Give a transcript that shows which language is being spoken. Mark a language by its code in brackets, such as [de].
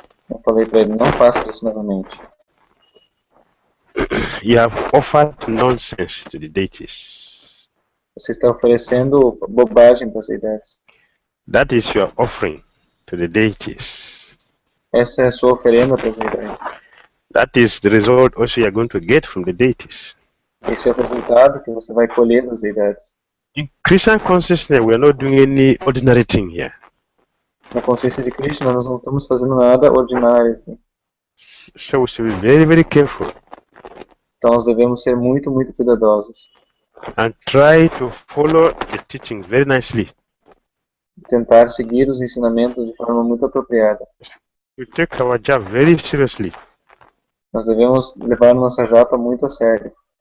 [pt] Eu falei para ele, não faça isso novamente. [en] You have offered nonsense to the deities. [pt] Você está oferecendo bobagem para as deidades. [en] That is your offering to the deities. [pt] Essa é a sua oferenda para as deidades. [en] That is the result also you are going to get from the deities. [pt] Esse é o resultado que você vai colher das deidades. [en] In Krishna consciousness, we are not doing any ordinary thing here. [pt] Na consciência de Krishna, nós não estamos fazendo nada ordinário aqui. [en] So we should be very, very careful [pt] Então nós devemos ser muito, muito cuidadosos. [en] and try to follow the teaching very nicely. [pt] Tentar seguir os ensinamentos de forma muito apropriada. [en] We take our job very seriously. [pt] Nós devemos levar nossa japa muito a sério.